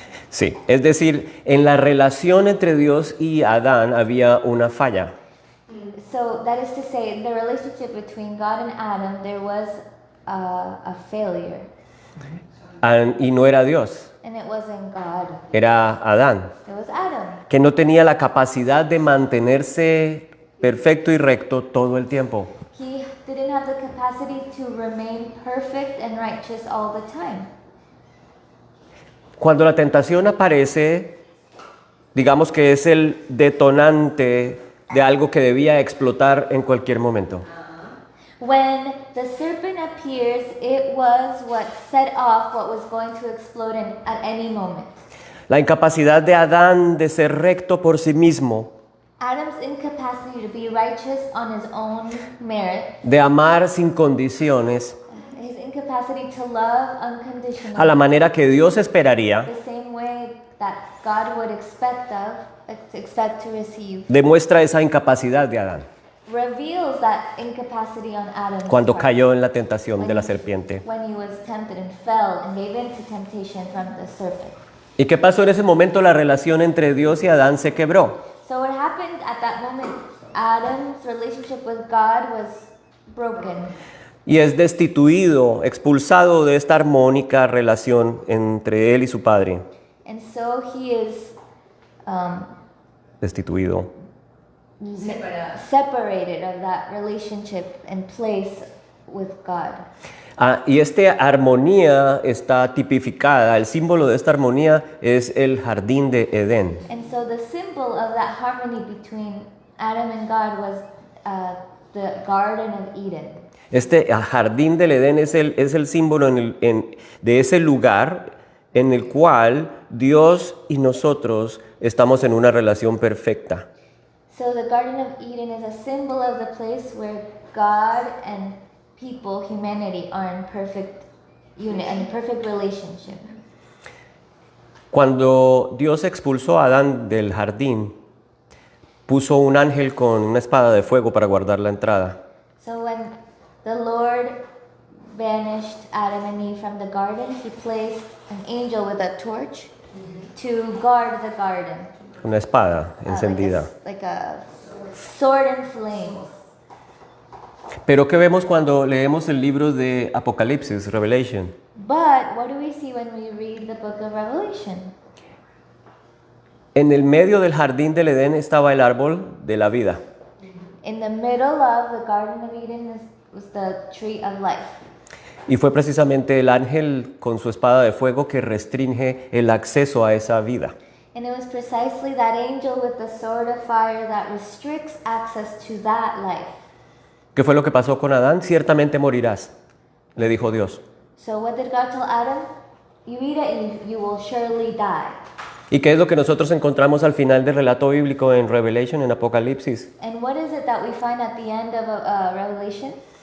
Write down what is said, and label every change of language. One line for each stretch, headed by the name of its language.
Spanish: Sí, es decir, en la relación entre Dios y Adán había una falla.
English: So that is to say, in the relationship between God and Adam, there was a failure.
Spanish: Y no era Dios,
English: And it wasn't God,
Spanish: era Adán,
English: it was Adam.
Spanish: que no tenía la capacidad de mantenerse perfecto y recto todo el tiempo.
English: He didn't have the capacity to remain perfect and righteous all the time.
Spanish: Cuando la tentación aparece, digamos que es el detonante de algo que debía explotar en cualquier momento.
English: When the serpent appears, it was what set off what was going to explode at any moment.
Spanish: La incapacidad de Adán de ser recto por sí mismo,
English: Adam's incapacity to be righteous on his own merit,
Spanish: de amar sin condiciones,
English: his incapacity to love unconditionally,
Spanish: a la manera que Dios esperaría,
English: the same way that God would expect to receive,
Spanish: demuestra esa incapacidad de Adán
English: reveals that incapacity on Adam's
Spanish: cuando
English: part.
Spanish: cayó en la tentación de la serpiente.
English: When he was tempted and fell and gave in to temptation from the serpent.
Spanish: ¿Y qué pasó en ese momento? La relación entre Dios y Adán se quebró.
English: So what happened at that moment? Adam's relationship with God was broken.
Spanish: Y es destituido, expulsado de esta armónica relación entre él y su padre.
English: And so he is
Spanish: Destituido.
English: separated of that relationship and place with God.
Spanish: Y esta armonía está tipificada, el símbolo de esta armonía es el jardín de Edén.
English: And so the symbol of that harmony between Adam and God was the Garden of Eden.
Spanish: Este jardín del Edén es el símbolo de ese lugar en el cual Dios y nosotros estamos en una relación perfecta.
English: So the Garden of Eden is a symbol of the place where God and people, humanity, are in perfect unit and perfect relationship.
Spanish: Cuando Dios expulsó a Adán del jardín, puso un ángel con una espada de fuego para guardar la entrada.
English: So when the Lord banished Adam and Eve from the garden, he placed an angel with a torch to guard the garden.
Spanish: Una espada encendida.
English: Like a sword in flames.
Spanish: Pero ¿qué vemos cuando leemos el libro de Apocalipsis, Revelation?
English: But what do we see when we read the book of Revelation?
Spanish: En el medio del jardín del Edén estaba el árbol de la vida.
English: In the middle of the Garden of Eden was the tree of life.
Spanish: Y fue precisamente el ángel con su espada de fuego que restringe el acceso a esa vida.
English: And it was precisely that angel with the sword of fire that restricts access to that life.
Spanish: ¿Qué fue lo que pasó con Adán? Ciertamente morirás, le dijo Dios.
English: So what did God tell Adam? You eat it and you will surely die.
Spanish: ¿Y qué es lo que nosotros encontramos al final del relato bíblico en Revelation, en Apocalipsis?
English: And what is it that we find at the end of Revelation?